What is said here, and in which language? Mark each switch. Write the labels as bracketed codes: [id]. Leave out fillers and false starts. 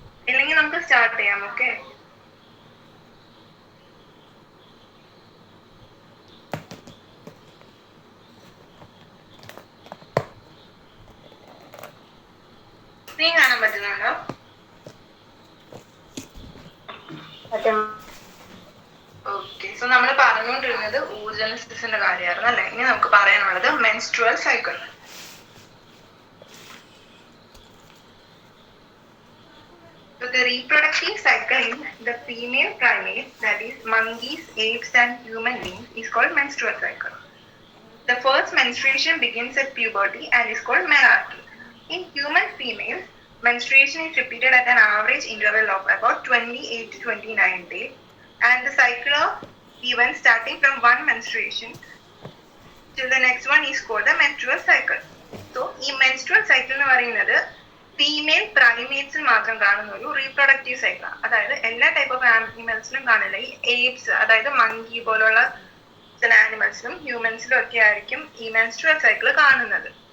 [ml] ഇല്ലെങ്കിൽ നമുക്ക് സ്റ്റാർട്ട് ചെയ്യാം. ഓക്കെ, നീ കാണാൻ പറ്റുന്നുണ്ടോ? ഓക്കെ, സോ നമ്മൾ പറഞ്ഞുകൊണ്ടിരുന്നത് ഊർജനസിന്റെ കാര്യമായിരുന്നു അല്ലെ. ഇനി നമുക്ക് പറയാനുള്ളത് menstrual cycle. [en] So the reproductive cycle in the female primates, that is monkeys, apes and human beings, is called menstrual cycle. The first menstruation begins at puberty and is called menarche. In human females, menstruation is repeated at an average interval of about 28 to 29 days, and the cycle of events starting from one menstruation till the next one is called the menstrual cycle. [ml] So, ഈ menstrual cycle എന്ന് പറയുന്നത് female പ്രൈമേറ്റ്സിൽ മാത്രം കാണുന്ന ഒരു reproductive സൈക്കിളാണ്. അതായത് എല്ലാ type of ആനിമൽസിലും കാണില്ല. ഈ ഏപ്സ്, അതായത് മങ്കി പോലുള്ള ചില ആനിമൽസിലും ഹ്യൂമൻസിലും ഒക്കെ ആയിരിക്കും ഈ മെൻസ്ട്രുവൽ സൈക്കിൾ കാണുന്നത്.